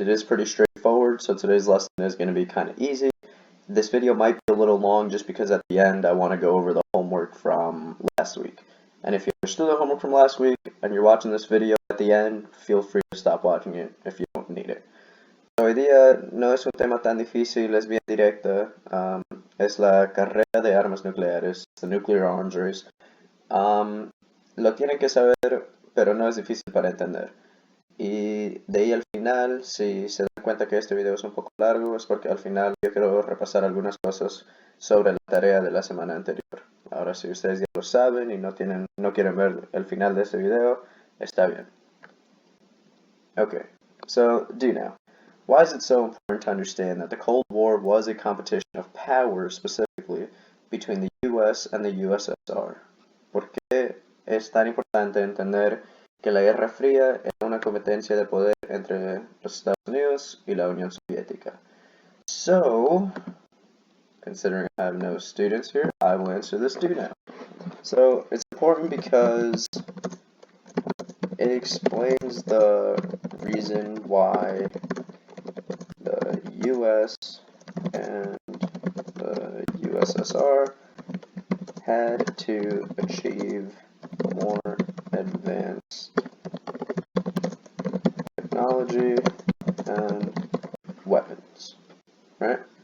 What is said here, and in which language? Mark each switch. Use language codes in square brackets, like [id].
[en] It is pretty straightforward, so today's lesson is going to be kind of easy. This video might be a little long just because at the end I want to go over the homework from last week. And if you understood the homework from last week and you're watching this video at the end, feel free to stop watching it if you don't need it. [es] Hoy día no es un tema tan difícil, es bien directo. Es la carrera de armas nucleares, [en] the nuclear arms race. [es] Lo tienen que saber, pero no es difícil para entender. Y de ahí al final, si se dan cuenta que este video es un poco largo, es porque al final yo quiero repasar algunas cosas sobre la tarea de la semana anterior. Ahora, si ustedes ya lo saben y no quieren ver el final de este video, está bien. [en] Okay, so do now. Why is it so important to understand that the Cold War was a competition of power, specifically between the US and the USSR? [es] ¿Por qué es tan importante entender que la Guerra Fría era una competencia de poder entre los Estados Unidos y la Unión Soviética? [en] So, considering I have no students here, I will answer this do now. So, it's important because it explains the reason why the US and the USSR had to achieve more advanced technology and weapons, right?